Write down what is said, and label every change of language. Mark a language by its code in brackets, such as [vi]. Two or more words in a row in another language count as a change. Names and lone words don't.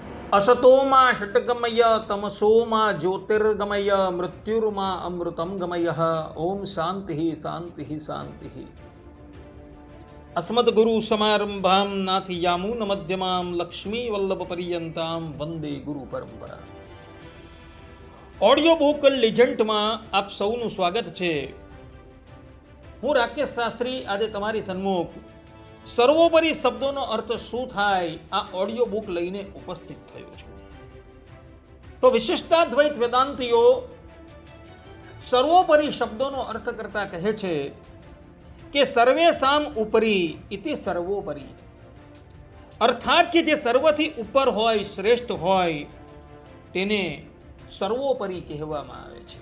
[sa] असतोमा षट्गमय तमसोमा ज्योतिर्गमय मृत्युर्मा अमृतम गमय। ओम शांति शांति शांति। अस्मद्गुरु समारंभां नाथयामुन मध्यमां लक्ष्मी वल्लभ पर्यंतां वंदे गुरु परंपरा। [en] audio book [gu] લિજન્ટમાં આપ સૌનું સ્વાગત છે। હું રાકેશ શાસ્ત્રી આજે તમારી સન્મુખ સર્વોપરી શબ્દોનો અર્થ શું થાય આ [en] audio book [gu] લઈને ઉપસ્થિત થયો છું। તો વિશિષ્ટાદ્વૈત વેદાંતીઓ સર્વોપરી શબ્દોનો અર્થ કરતા કહે છે કે [sa] सर्वेषाम् उपरि इति सर्वोपरि, [gu] અર્થાત કે જે સર્વથી ઉપર હોય, શ્રેષ્ઠ હોય તેને સર્વોપરી કહેવામાં આવે છે।